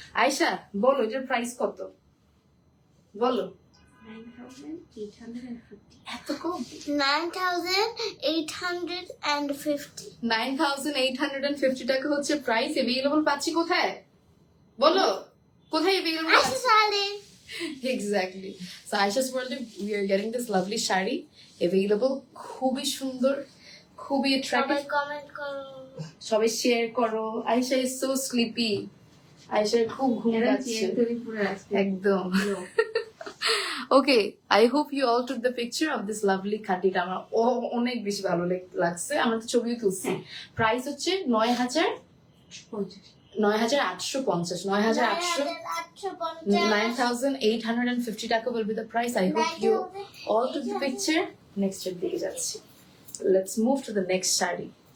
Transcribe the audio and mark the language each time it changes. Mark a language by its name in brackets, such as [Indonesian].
[Bangla] আয়শা বলো এটার প্রাইস কত, বলো। 9,850 এত কম? 9,850 9,850 টাকা হচ্ছে প্রাইস। এভেলেবল পাচ্ছি কোথায় বলো, কোথায় এভেলেবল? আচ্ছা সালে [English] Exactly. So Aisha's World, we are getting this lovely sari available, [Bangla] খুবই সুন্দর, খুবই সবাই [English] attractive। [Bangla] কমেন্ট করো। সবাই শেয়ার করো। আয়েশা [English] is so sleepy, [Bangla] আয়েশার খুব ঘুম পাচ্ছে একদম। [English] Okay, I hope you all took the picture of this lovely খাটিটা। [Bangla] আমার অনেক বেশি ভালো লাগছে, আমরা তো ছবিও তুলছি। প্রাইস হচ্ছে [English] 9,850, 9,850 টাকা will be the price. I hope you all took the picture. [Bangla] Next এর দিকে যাচ্ছি, [English] let's move to the next sari.